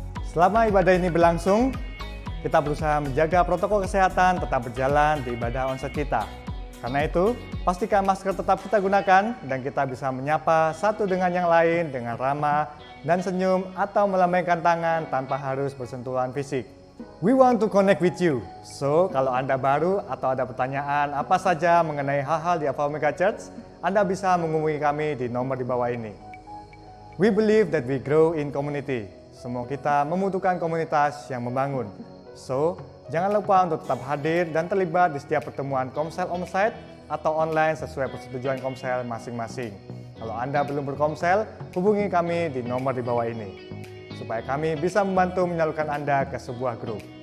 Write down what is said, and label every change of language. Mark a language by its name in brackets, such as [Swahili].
[Indonesian] Selama ibadah ini berlangsung, kita berusaha menjaga protokol kesehatan tetap berjalan di ibadah onsite kita. Karena itu, pastikan masker tetap kita gunakan dan kita bisa menyapa satu dengan yang lain dengan ramah dan senyum atau melambaikan tangan tanpa harus bersentuhan fisik. [English] We want to connect with you. [Indonesian] So, kalau Anda baru atau ada pertanyaan apa saja mengenai hal-hal di Alpha Omega Church, Anda bisa menghubungi kami di nomor di bawah ini. [English] We believe that we grow in community. [Indonesian] Semua kita membutuhkan komunitas yang membangun. So, jangan lupa untuk tetap hadir dan terlibat di setiap pertemuan Komsel onsite atau online sesuai persetujuan Komsel masing-masing. Kalau Anda belum berkomsel, hubungi kami di nomor di bawah ini, supaya kami bisa membantu menyalurkan Anda ke sebuah grup.